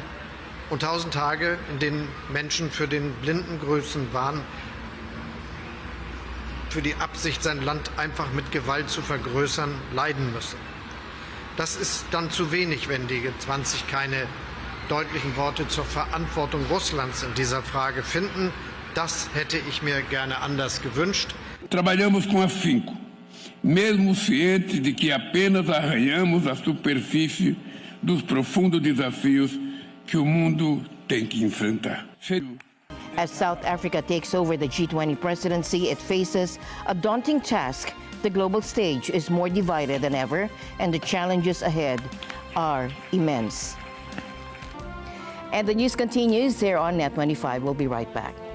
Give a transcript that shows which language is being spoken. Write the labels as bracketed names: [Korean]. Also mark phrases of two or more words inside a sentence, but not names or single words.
[German] Und 1000 Tage, in denen Menschen für den blinden Größenwahn, für die Absicht, sein Land einfach mit Gewalt zu vergrößern, leiden müssen. Das ist dann zu wenig, wenn die G20 keine deutlichen Worte zur Verantwortung Russlands in dieser Frage finden. Das hätte ich mir gerne anders gewünscht. [Portuguese] Trabalhamos com afinco, mesmo cientes de que apenas arranhamos a superfície dos profundos desafios que o mundo tem que enfrentar. [English] As South Africa takes over the G20 presidency, it faces a daunting task. The global stage is more divided than ever, and the challenges ahead are immense. And the news continues here on NET25. We'll be right back.